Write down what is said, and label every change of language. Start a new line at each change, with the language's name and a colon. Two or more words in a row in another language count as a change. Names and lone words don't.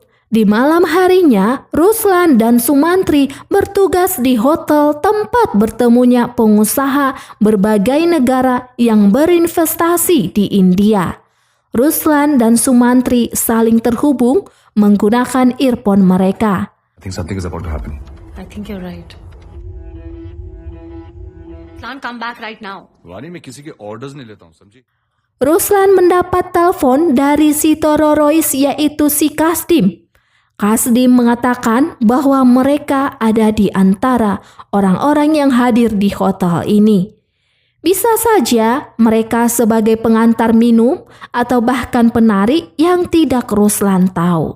Indonesian: Di malam harinya, Ruslan dan Sumantri bertugas di hotel tempat bertemunya pengusaha berbagai negara yang berinvestasi di India. Ruslan dan Sumantri saling terhubung menggunakan earphone mereka.
English: I think something is about to happen. I think you're right. Can't come back right now.
Hindi: वानी मैं किसी के orders नहीं लेता हूँ, समझी?
Indonesian: Ruslan mendapat telepon dari si teroris yaitu si Kasdim. Kasdim mengatakan bahwa mereka ada di antara orang-orang yang hadir di hotel ini. Bisa saja mereka sebagai pengantar minum atau bahkan penari yang tidak Ruslan tahu.